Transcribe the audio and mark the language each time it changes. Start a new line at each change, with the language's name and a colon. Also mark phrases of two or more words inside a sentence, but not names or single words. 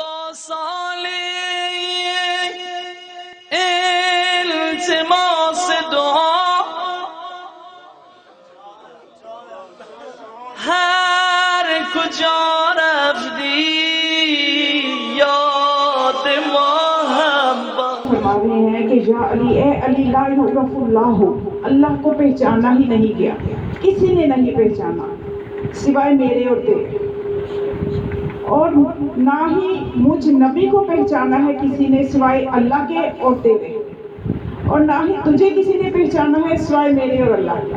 Persian: التماس دعا هر کجا رفتی یاد ما هم
Urdu: فرما رہے ہیں کہ یا علی اے علی
Arabic: لا یعرف اللہ،
Urdu: اللہ کو پہچانا ہی نہیں گیا، کسی نے نہیں پہچانا سوائے میرے اور تیرے، اور نہ ہی مجھ نبی کو پہچانا ہے کسی نے سوائے اللہ کے اور تیرے، اور نہ ہی تجھے کسی نے پہچانا ہے سوائے میرے اور اللہ کے۔